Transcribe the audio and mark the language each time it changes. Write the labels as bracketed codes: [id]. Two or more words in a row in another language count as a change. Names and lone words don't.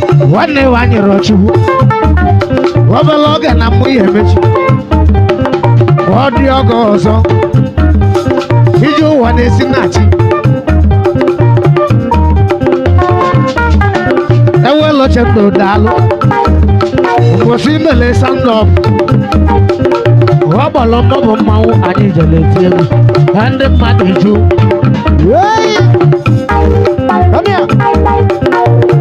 [ig] Nwanne wa anyị rịọ Chukwu. Obere oge na mmụ ya emechi. Ka ọ dị oge ọzọ. Ije ụwa na-esi na chi. Ewelu oche ndụ daalụ. Mgbosi imele [en] stand up. [ig] Ọ kpọrọ mbọ bụ mmanwụ anyị jere eti egwu. Ka ndị mmadụ ju. [en] Hey! Come here. Come on, come on, come on,